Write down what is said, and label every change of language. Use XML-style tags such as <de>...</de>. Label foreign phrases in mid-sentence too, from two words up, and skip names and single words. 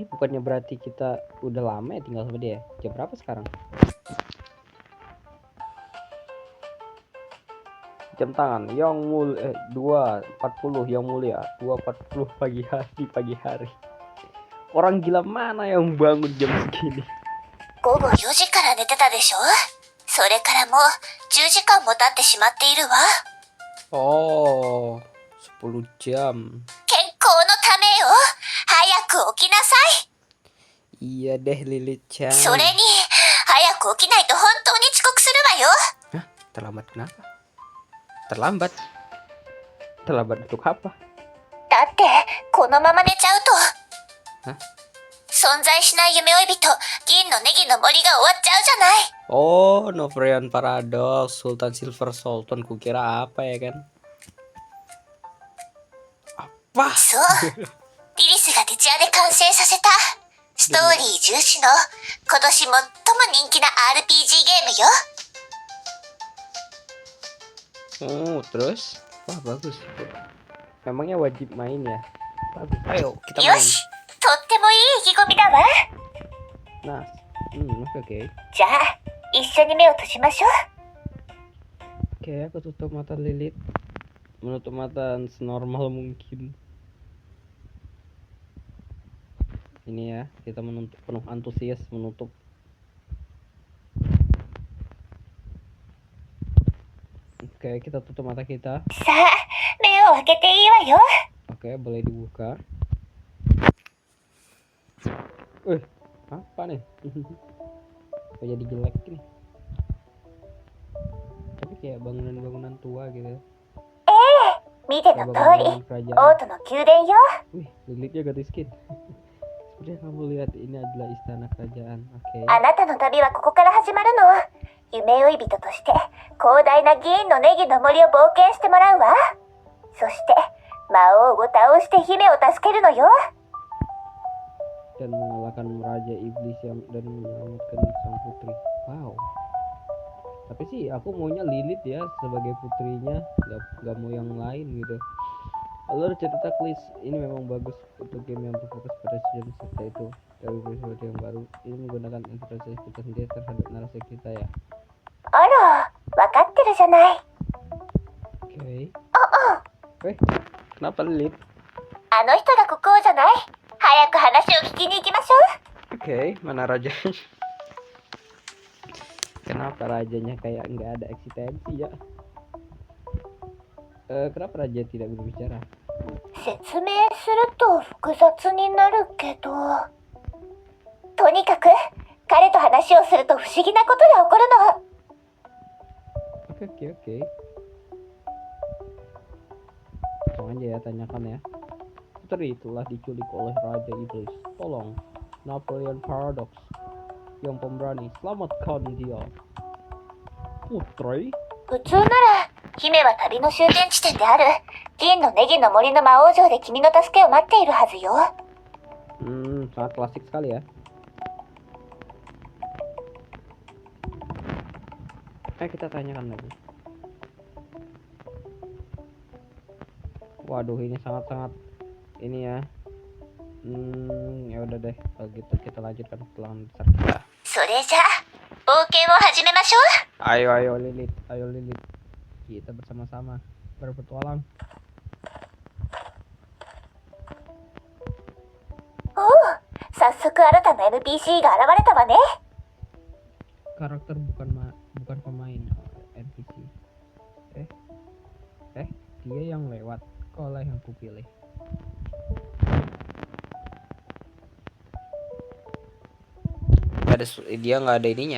<id>Bukannya berarti kita udah lama ya tinggal sama dia? Jam berapa sekarang? Jam tangan yang mulia 2.40 yang mulia 2.40 pagi hari. Orang gila mana yang bangun jam segini?</id> <ja>午後4時から寝てたでしょ？それからもう10時間も経ってしまっているわ。</ja> <id>Oh, 10 jam.</id> <ja>健康のためよ。早く起きなさい。</ja> <id>Iya deh Lilith Chan.</id> <ja>それに早く起きないと本当に遅刻するわよ。</ja> <id>Hah? Terlambat kenapa? Terlambat? Terlambat untuk apa?</id> <ja>だってこのまま寝ちゃうと</ja> <id>Hah?</id> <ja>存在しない夢追い人銀のネギの森が終わっちゃうじゃない。</ja> <id>Oh, Novrian Paradox, Sultan Silver Sultan, kukira apa ya kan? Apa?</id> <ja>そうリリスが徹夜で完成させたストーリー重視の今年最も人気な RPG ゲームよ。</ja> <id>Oh, terus? Wah, bagus. Memangnya wajib main ya? Bagus. Ayo, kita</id> <ja>よ</ja> <id>main.</id> <ja>し、とってもいい意気込みだわ。</ja> <id>Nah, oke.</id> <ja>じゃあ、一緒に目を閉じましょう。</ja> <id>Oke, aku tutup mata Lilith. Menutup mata senormal mungkin. Ini ya, kita menutup penuh antusias menutup. Oke, kita tutup mata kita.</id> <ja>さあ、目を開けていいわよ。</ja> <id>Oke, boleh dibuka. Apa nih? Kok jadi jelek nih? Tapi kayak bangunan-bangunan tua gitu.</id> <ja>見ての通り、</ja> <id>Bangunan</id> <ja>王</ja> <id>kerajaan.</id> <ja>都の宮殿よ。</ja> <id>Wih, Lilithnya ganti skin. Seperti yang kamu lihat, ini adalah istana kerajaan. Oke.</id> <ja>あなたの旅はここから始まるの。夢追い人として広大な銀のネギの森を冒険してもらうわ。そして魔王を倒して姫を助けるのよ。</ja> <id>Dan mengalahkan Raja Iblis dan menyelamatkan sang putri. Wow. Tapi sih aku maunya Lilith ya sebagai putrinya, gak mau yang lain gitu. Alur cerita Klis ini memang bagus untuk game yang berfokus pada sejarah cerita itu. Dari episode yang baru, ini menggunakan interpretasi kita sendiri terhadap narasi kita ya.</id> <ja>あら、わかってるじゃない。</ja> <id>Oke. Kenapa Lilith?</id> <ja>あの人が国王じゃない。早く話を聞きに行きましょう。</ja> <id>Oke, mana rajanya? Kenapa rajanya kayak nggak ada eksistensi ya? Kenapa raja tidak berbicara?</id> <ja>先説明すると複雑になるけど。とにかく、彼と話をすると不思議なことが起こるの。</ja> <id>Oke. Langsung aja ya tanyakan ya. Putri telah diculik oleh Raja Iblis. Tolong, Napoleon Paradox yang pemberani, selamatkan dia. Putri?</id> <ja>普通なら、姫は旅の終点地点である銀のネギの森の魔王城で君の助けを待っているはずよ。</ja> <id>Sangat klasik sekali ya. Kita tanyakan lagi. Waduh, ini sangat-sangat ini ya. Ya udah deh, kalau gitu kita lanjutkan petualangan besar kita.</id> <ja>それじゃあ、冒険を始めましょう。</ja> <id>Ayo Lilith. Kita bersama-sama berpetualang.</id> <ja>おお、早速新たな NPC が現れたわね。</ja> <id>Karakter bukan pemain, NPC. Dia yang lewat, kaulah yang kupilih. Dia nggak ada ininya.</id>